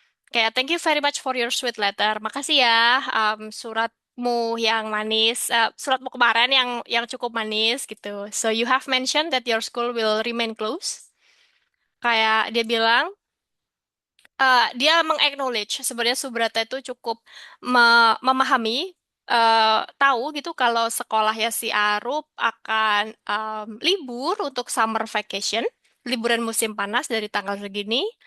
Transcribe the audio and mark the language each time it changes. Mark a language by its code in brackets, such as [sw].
[id] Kayak [en] thank you very much for your sweet letter. [id] Makasih ya suratmu yang manis, suratmu kemarin yang cukup manis gitu. [en] So you have mentioned that your school will remain closed. [id] Kayak dia bilang, dia meng-acknowledge sebenarnya Subrata itu cukup memahami, tahu gitu kalau sekolahnya si Arup akan libur untuk [en] summer vacation, [id] liburan musim panas dari tanggal segini.